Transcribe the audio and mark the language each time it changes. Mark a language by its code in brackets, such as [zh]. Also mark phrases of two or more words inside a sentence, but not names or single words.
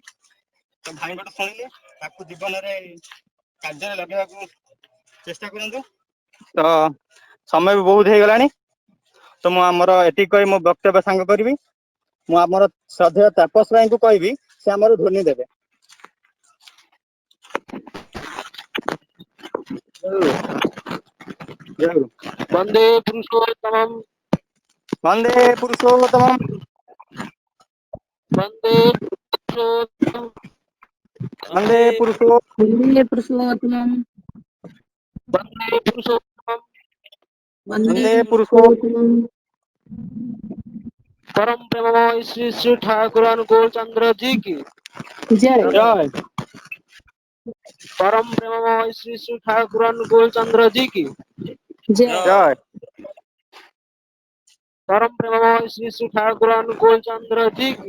[or] ତ ଭାଇଙ୍କଠୁ ଶୁଣିଲି ତାକୁ ଜୀବନରେ କାର୍ଯ୍ୟରେ ଲଗେଇବାକୁ ଚେଷ୍ଟା କରନ୍ତୁ। ତ ସମୟ ବି ବହୁତ ହେଇଗଲାଣି। ତ ମୁଁ ଆମର ଏତିକି କହି ମୋ ବକ୍ତବ୍ୟ ସାଙ୍ଗ କରିବି। ମୁଁ ଆମର ଶ୍ରଦ୍ଧେୟ ତାପସ ଭାଇଙ୍କୁ କହିବି ସେ ଆମର ଧ୍ୱନି ଦେବେ। [sa] वन्दे पुरुषोत्तमम् ବନ୍ଦେ ପୁରୁଷୋତ୍ତମମ୍ वन्दे पुरुषोत्तमम् ବନ୍ଦେ ପୁରୁଷୋ वन्दे पुरुषोत्तमम् वन्दे पुरुषोत्तमम् वन्दे ବନ୍ଦେ ପୁରୁଷୋ पुरुषोत्तमम् [hi] परम प्रेममय श्री श्री ठाकुर अनुकूल चंद्र जी की जय ଜୟ परम प्रेममय श्री श्री ठाकुर अनुकूल चंद्र जी की जय ଜୟ परम प्रेममय श्री श्री ठाकुर अनुकूल चंद्र जी की